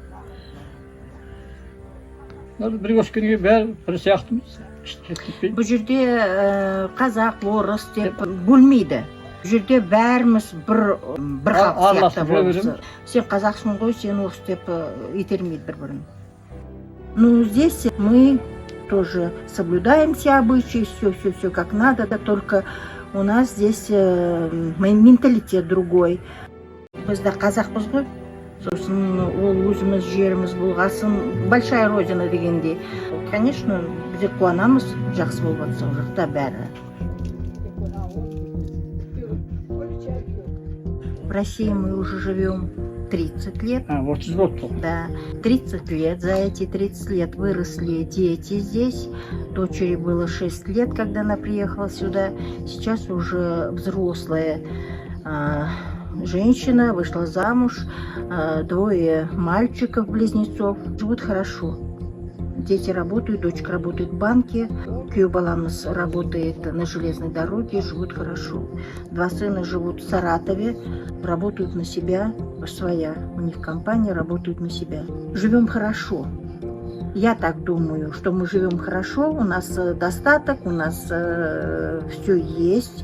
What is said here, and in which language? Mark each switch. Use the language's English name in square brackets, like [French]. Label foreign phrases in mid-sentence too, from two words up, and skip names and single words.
[Kazakh] Бір өскенге бәрі бір сияқтымыз. Бұл жерде қазақ, орыс деп бөлмейді. Бұл жерде бәріміз бір халық сияқты болыпсы. Сен қазақсың ғой, сен орыс деп итермейді бір-бірін. [Russian] Ну, здесь мы тоже соблюдаем все обычаи, все как надо, только у нас здесь менталитет другой. [Kazakh] Бізді қазақпыз ғой, сосын ол өзіміз жеріміз болғасын, [Russian] большая родина [Kazakh] дегенде. Конечно, біз қуанамыз, жақсы болып жатса ол жақта бәрі. [Russian] В России мы уже живем 30 лет. 30 год. Да, 30 лет. За эти 30 лет выросли дети здесь. Дочери было 6 лет, когда она приехала сюда. Сейчас уже взрослая женщина, вышла замуж. 2 мальчиков-близнецов. Живут хорошо. Дети работают, дочка работает в банке. [Kazakh] Күйеу баламыз [Russian] работает на железной дороге, живут хорошо. 2 сына живут в Саратове, работают на себя, своя. У них компания, работают на себя. Живем хорошо. Я так думаю, что мы живем хорошо, у нас достаток, у нас все есть.